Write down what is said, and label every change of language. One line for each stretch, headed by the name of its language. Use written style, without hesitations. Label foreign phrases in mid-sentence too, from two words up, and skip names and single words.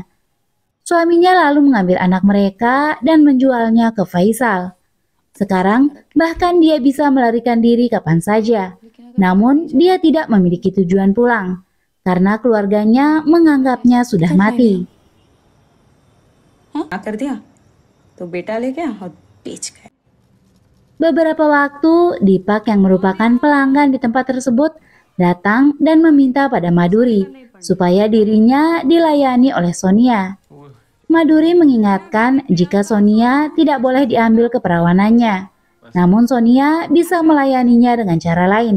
Indonesian: Suaminya lalu mengambil anak mereka dan menjualnya ke Faisal. Sekarang, bahkan dia bisa melarikan diri kapan saja. Namun, dia tidak memiliki tujuan pulang, karena keluarganya menganggapnya sudah mati.
Hindi: कर दिया तो बेटा ले गया और बेच गया.
Indonesian: Beberapa waktu, Dipak yang merupakan pelanggan di tempat tersebut datang dan meminta pada Maduri supaya dirinya dilayani oleh Sonia. Maduri mengingatkan jika Sonia tidak boleh diambil keperawanannya, namun Sonia bisa melayaninya dengan cara lain.